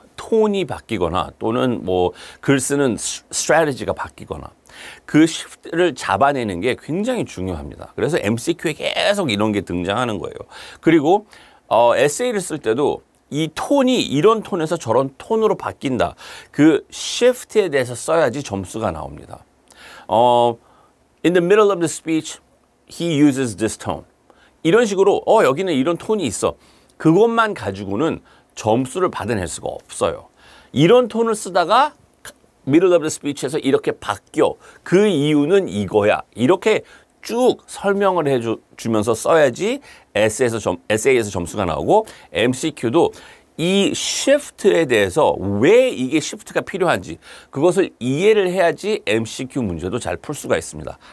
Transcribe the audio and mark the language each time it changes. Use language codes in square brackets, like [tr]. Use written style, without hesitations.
[ko] 톤이 바뀌거나 또는 뭐 글 쓰는 스트래티지가 바뀌거나 그 shift를 잡아내는 게 굉장히 중요합니다. 그래서 MCQ에 계속 이런 게 등장하는 거예요. 그리고 에세이를 쓸 때도 이 톤이 이런 톤에서 저런 톤으로 바뀐다. 그 shift에 대해서 써야지 점수가 나옵니다. [en] In the middle of the speech, he uses this tone. [ko] 이런 식으로 여기는 이런 톤이 있어. 그것만 가지고는 점수를 받아낼 수가 없어요. 이런 톤을 쓰다가 [en] middle of the speech [ko] 에서 이렇게 바뀌어. 그 이유는 이거야. 이렇게 쭉 설명을 해주면서 써야지 에세이에서 점수가 나오고 MCQ도 이 shift에 대해서 왜 이게 shift가 필요한지 그것을 이해를 해야지 MCQ 문제도 잘 풀 수가 있습니다.